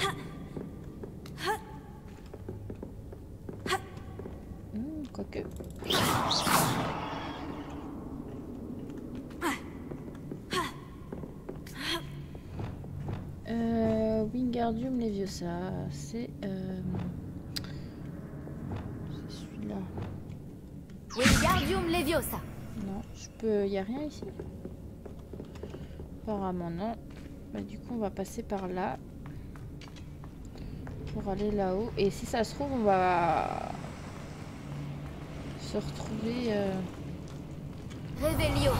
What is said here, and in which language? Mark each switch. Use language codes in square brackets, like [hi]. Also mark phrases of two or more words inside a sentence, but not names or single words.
[fr] Quoique. Wingardium Leviosa, c'est celui-là. Wingardium Leviosa. Non, je peux. Y a rien ici. Apparemment non. Bah, du coup, on va passer par là pour aller là-haut. Et si ça se trouve, on va se retrouver Revelio.